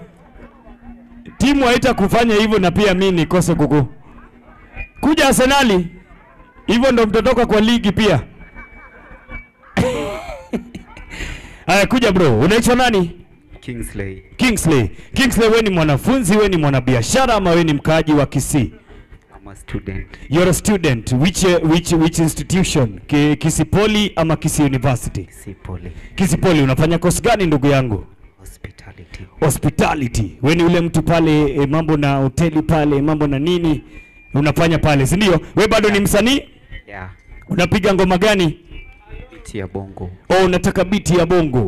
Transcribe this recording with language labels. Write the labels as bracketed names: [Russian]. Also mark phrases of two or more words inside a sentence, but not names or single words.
[Swahili] Timu haita kufanya hivyo na pia mimi nikose kuku. Kuja Arsenal. Hivyo ndo mtotoka kwa ligi pia. Haya kuja bro. Unaitwa nani? Kingsley. Kingsley, wewe ni mwanafunzi, wewe ni mwanabiashara ama wewe ni mkaaji wa Kisii? [English] I'm a student. You're a student. Which institution? [Swahili] Kisii Poly ama Kisii University? Kisii Poly. Kisii Poly. Unafanya course gani ndugu yangu? Hospitality. Wewe ni ule mtu pale mambo na hoteli pale, mambo na nini unafanya pale, si ndio? Wewe bado ni msanii? Yeah. Unapiga ngoma gani? Biti ya bongo. Oh, unataka biti ya bongo.